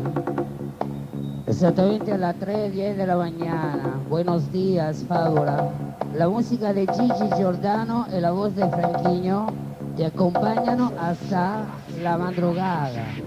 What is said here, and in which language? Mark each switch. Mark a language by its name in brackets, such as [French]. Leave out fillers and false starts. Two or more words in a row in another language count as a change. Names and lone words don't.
[Italian] Esattamente alle 3:10 della mañana. [Spanish] Buenos días, Fabula. La música de Gigi Giordano e la voz de Franchino [Italian] ti accompagnano [Spanish] hasta la madrugada.